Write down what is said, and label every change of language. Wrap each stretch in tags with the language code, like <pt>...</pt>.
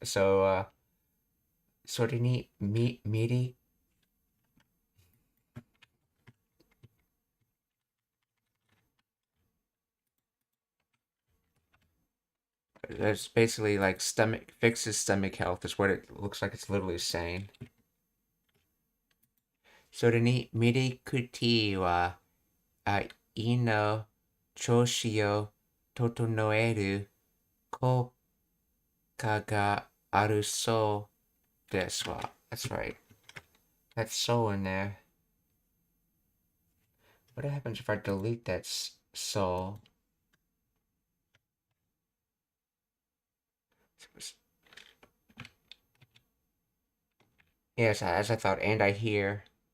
<en>So, sort of neat, meaty. That's basically like fixes stomach health is what it looks like it's literally saying.</en> <ja>それにミルクティーは、胃の調子を整える効果があるそうですわ。</ja> <en>That's right. That's so in there. What happens if I delete that so? Yes, as I thought, and I hear.</en>